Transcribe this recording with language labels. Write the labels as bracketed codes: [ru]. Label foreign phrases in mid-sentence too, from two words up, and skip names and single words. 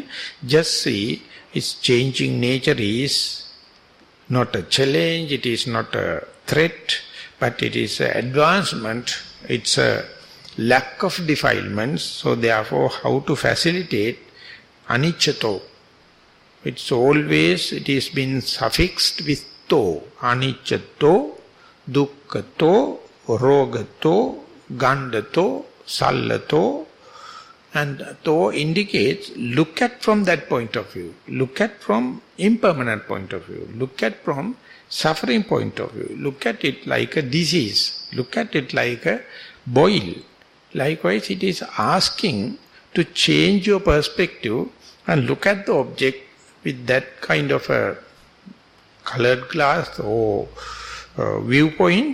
[en] Just see its changing nature is not a challenge, it is not a threat, but it is an advancement, it's a lack of defilements. So therefore, how to facilitate aniccato? It's always, it has been suffixed with to. [pi] Aniccato, dukkhato, rogato, gandato, sallato. [en] And to indicates, look at from that point of view. Look at from impermanent point of view. Look at from suffering point of view. Look at it like a disease. Look at it like a boil. Likewise, it is asking to change your perspective and look at the object with that kind of a colored glass or viewpoint.